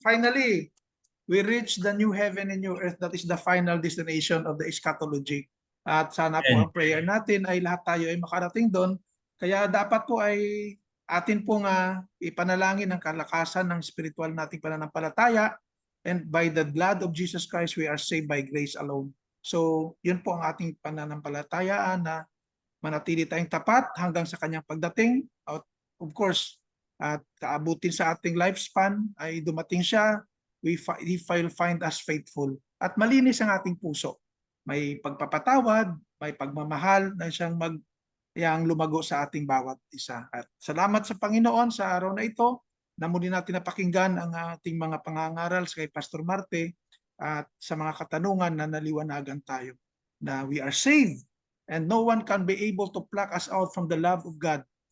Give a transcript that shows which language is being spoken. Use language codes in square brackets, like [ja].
[en] Finally, we reach the new heaven and new earth. That is the final destination of the eschatology. [tl] At sana po ang prayer natin ay lahat tayo ay makarating doon. Kaya dapat po ay atin pong ipanalangin ang kalakasan ng spiritual nating pananampalataya. [en] And by the blood of Jesus Christ, we are saved by grace alone. [tl] So, yun po ang ating pananampalatayaan na manatili tayong tapat hanggang sa kanyang pagdating. Of course, at kaabutin sa ating lifespan ay dumating siya, [en] He will find us faithful. [tl] At malinis ang ating puso. May pagpapatawad, may pagmamahal na siyang yang lumago sa ating bawat isa. At salamat sa Panginoon sa araw na ito na muli natin napakinggan ang ating mga pangangaral sa kay Pastor Marte at sa mga katanungan na naliwanagan tayo. [en] Na we are saved and no one can be able to pluck us out from the love of God.